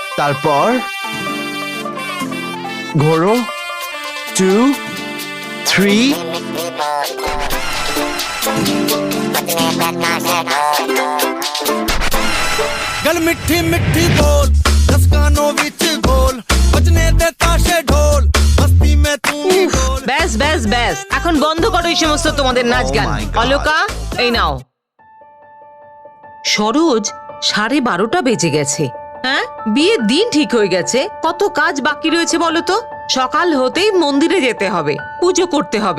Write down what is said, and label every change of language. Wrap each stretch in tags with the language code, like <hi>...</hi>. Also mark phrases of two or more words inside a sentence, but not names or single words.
<bn>তারপর ঘোরো 2 3</bn> <pa>ਗੱਲ ਮਿੱਠੀ ਮਿੱਠੀ ਬੋਲ ਦੱਸ ਕੰਨਾਂ ਵਿੱਚ ਗੋਲ ਵੱਜਣ ਦੇ ਤਾਸ਼ੇ ਢੋਲ ਮਸਤੀ ਮੇਂ ਤੂੰ ਡੋਲ।</pa> <bn>ব্যাস ব্যাস ব্যাস, এখন বন্ধ করো এই সমস্ত তোমাদের নাচ গান।</bn> <en>my God!</en> <bn>অলোকা, এই নাও। সরোজ, 12:30 বেজে গেছে। হ্যাঁ, বিয়ের দিন ঠিক হয়ে গেছে, কত কাজ বাকি রয়েছে বলো তো। সকাল হতেই মন্দিরে যেতে হবে, পুজো করতে হবে।</bn>